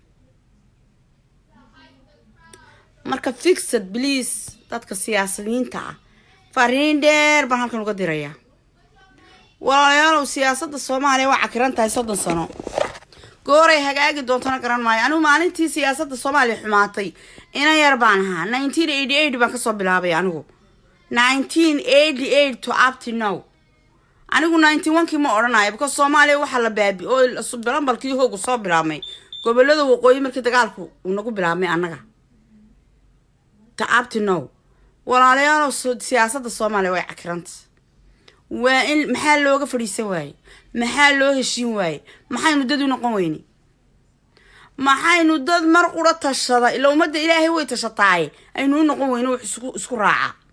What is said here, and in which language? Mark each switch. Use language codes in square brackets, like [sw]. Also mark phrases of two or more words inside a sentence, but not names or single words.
[so] marka [en] fixed please [so] dadka siyaasiyiinta fariin dheer baan halkan uga dirayaa walaalayaal siyaasadda Soomaaliya waa cakiran tahay 30 sano gooray hagaagi doontana garan maayo anigu maalintii siyaasadda Soomaaliya xumaatay ina yar baan ahaa 1988 baan ka soo bilaabay anigu 1988 [en] to up to now [so] anigu 91kii ma oranayo because Soomaaliya waxa la baabi oo subalanbalkii hoogu soo bilaamay gobolada waqooyi markii dagaalku uu nagu bilaamay anaga ta [en] up to now [so] walaalayaal siyaasadda Soomaaliya way cakranta waa in maxaa looga fadhiisan waayay maxaa loo heshiin waayay maxaynu dad u noqon weyni maxaynu dad mar qura tashada ila umada Ilaahay way tashataay aynu noqon weyno isku raaca